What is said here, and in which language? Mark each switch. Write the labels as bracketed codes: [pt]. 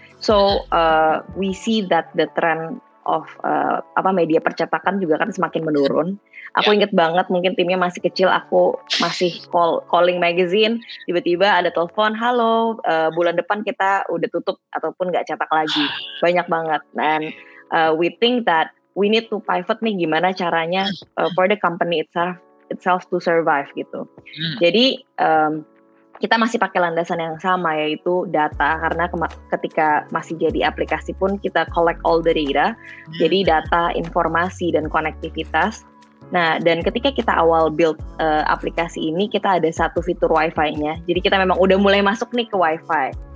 [en] So we see that the trend of [id] media percetakan juga kan semakin menurun. Aku inget banget, mungkin timnya masih kecil, aku masih calling magazine, tiba-tiba ada telepon, halo, bulan depan kita udah tutup ataupun nggak cetak lagi, banyak banget. [en] Dan we think that we need to pivot nih, [id] gimana caranya [en] for the company itself to survive gitu. [id] Jadi kita masih pakai landasan yang sama, yaitu data, karena ketika masih jadi aplikasi pun kita [en] collect all the data, [id] jadi data, informasi, dan konektivitas. Nah, dan ketika kita awal build aplikasi ini, kita ada satu fitur Wi-Fi-nya, jadi kita memang udah mulai masuk nih ke Wi-Fi.